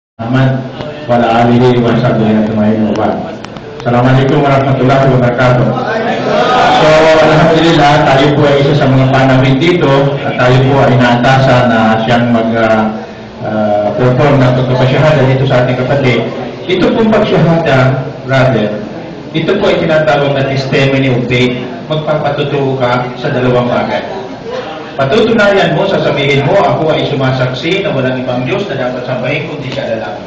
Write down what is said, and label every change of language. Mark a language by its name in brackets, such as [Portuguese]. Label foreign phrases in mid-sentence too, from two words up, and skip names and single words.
[Arabic] محمد وعلى آله وصحبه أجمعين. السلام عليكم ورحمة الله وبركاته. [Filipino] So, alhamdulillah, tayo po ay isa sa mga panawin dito at tayo po ay naatasan na siyang perform ng pagpapasyahada dito sa ating kapatid. Ito pong pagsyahada, brother, ito po ay tinatawag na [English] testimony of faith. [Filipino] Magpapatutuo ka sa dalawang bagay. Patutunayan mo, sasabihin mo, ako ay sumasaksi na walang ibang Diyos na dapat sambahin kundi siya lalaki.